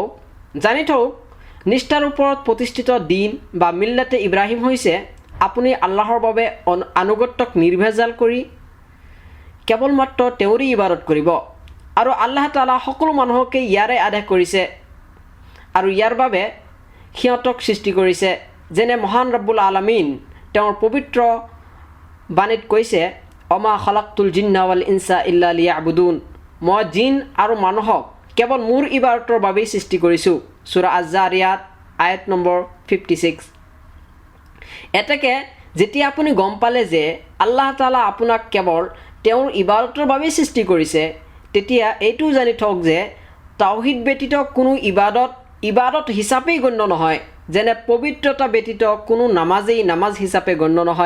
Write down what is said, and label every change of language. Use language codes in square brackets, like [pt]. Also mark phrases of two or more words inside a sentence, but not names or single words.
[as] জানি থওক, নিষ্ঠাৰ ওপৰত প্ৰতিষ্ঠিত দিন বা মিল্লাতে ইব্ৰাহিম হৈছে আপুনি আল্লাহৰ বাবে আনুগত্যক নিৰ্ভেজাল কৰি কেৱল মাত্ৰ তেওঁৰে ইবাদত কৰিব আৰু আল্লাহ তাআলা সকলো মানুহকে ইয়াৰে আদেশ কৰিছে আৰু ইয়াৰ বাবে সিহঁতক সৃষ্টি কৰিছে। যেনে মহান ৰব্বুল আলামিন তেওঁৰ পবিত্ৰ বাণীত কৈছে, [ar] وما خلقت الجن والإنس إلا ليعبدون, [as] মই জিন আৰু মানুহক কেৱল মোৰ ইবাদতৰ বাবেই সৃষ্টি কৰিছোঁ। সূৰা আজ-জাৰিয়াত আয়াত নম্বৰ 56। এতেকে যেতিয়া আপুনি গম পালে যে আল্লাহ তাআলা আপোনাক কেৱল তেওঁৰ ইবাদতৰ বাবেই সৃষ্টি কৰিছে, তেতিয়া এইটোও জানি থওক যে তাওহীদ ব্যতীত কোনো ইবাদত হিচাপেই গণ্য নহয়, যেনে পবিত্ৰতা ব্যতীত কোনো নামাজেই নামাজ হিচাপে গণ্য নহয়।